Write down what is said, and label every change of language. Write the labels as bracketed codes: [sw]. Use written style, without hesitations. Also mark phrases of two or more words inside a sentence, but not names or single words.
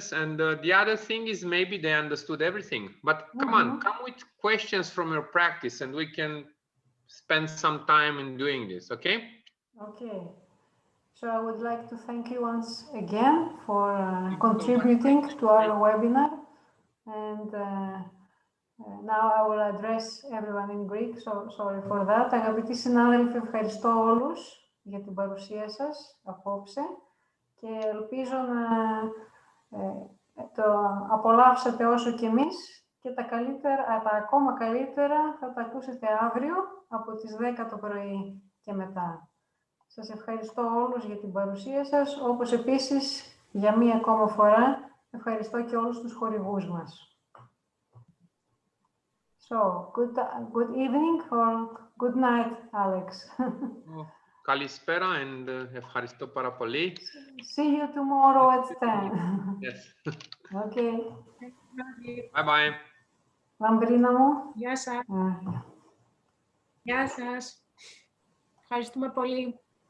[en] And the other thing is maybe they understood everything. But come on, come with questions from your practice and we can spend some time in doing this, okay? Okay. So I would like to thank you once again for contributing to our webinar. And now I will address everyone in Greek, so sorry for that. [el] Αγαπητοί συνάδελφοι, ευχαριστώ όλους για την παρουσία σας απόψε και ελπίζω να το απολαύσατε όσο και εμείς και τα ακόμα καλύτερα θα τα ακούσετε αύριο από τις 10 το πρωί και μετά. Σας ευχαριστώ όλους για την παρουσία σας, όπως επίσης για μία ακόμα φορά ευχαριστώ και όλους τους χορηγούς μας. [en] So, good evening or good night, Alex. [el] Καλησπέρα and ευχαριστώ πάρα πολύ. [en] See you tomorrow at 10. Yes. Okay. Bye bye. [el] Λαμπρίνα μου. Γεια σας. Γεια σας. Ευχαριστούμε πολύ.